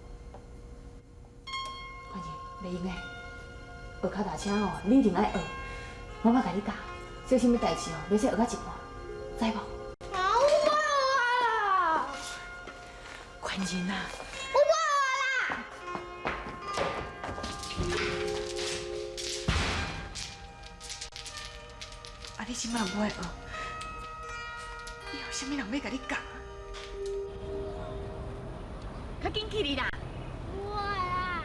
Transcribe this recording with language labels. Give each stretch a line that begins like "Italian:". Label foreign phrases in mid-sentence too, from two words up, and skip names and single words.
Min Nan Chinese: 宽仁，袂用诶。学脚踏车吼，你一定爱学。妈妈甲你教，小心要代志哦，袂使学到一半，知无？啊，我不爱学啊啦！宽仁啊！我不爱学啦！啊，你即摆不爱学，以后啥物人要甲你教？较紧去哩啦！不爱啦！